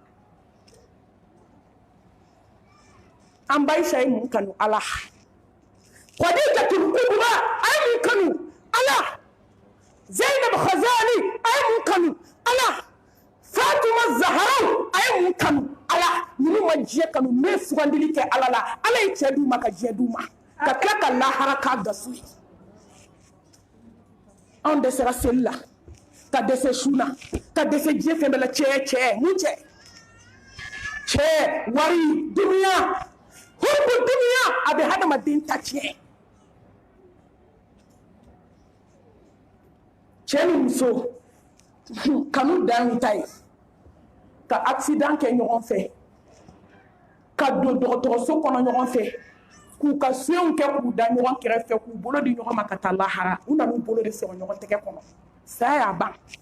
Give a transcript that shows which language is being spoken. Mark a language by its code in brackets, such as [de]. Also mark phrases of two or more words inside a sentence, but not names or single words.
[bm] an ba Aisha ye mun kanu Ala Khadijatul Kubra a ye mun kanu Ala Zainab Khazali a ye mun kanu Ala Fatima Zahra a ye mun kanu Ala ninnu ma diɲɛ kanu ne sugandili kɛ Ala la Ala ye cɛ d'u ma ka diɲɛ d'u ma ka tila ka lahara k'a dasu ye anw dɛsɛra seli la ka dɛsɛ su la ka dɛsɛ diɲɛ fɛn bɛɛ la cɛ mun cɛ wari duniya [ar] حب الدنيا [bm] a bɛ hadamaden ta tiɲɛ cɛ ni muso kanu dan ta ye ka accident kɛ ɲɔgɔn fɛ ka don dɔgɔtɔrɔso kɔnɔ ɲɔgɔn fɛ k'u ka soɲɛw kɛ k'u da ɲɔgɔn kɛrɛfɛ k'u bolo di ɲɔgɔn ma ka taa lahara u nan'u bolo de sɔrɔ ɲɔgɔn tɛgɛ kɔnɔ saya y'a ban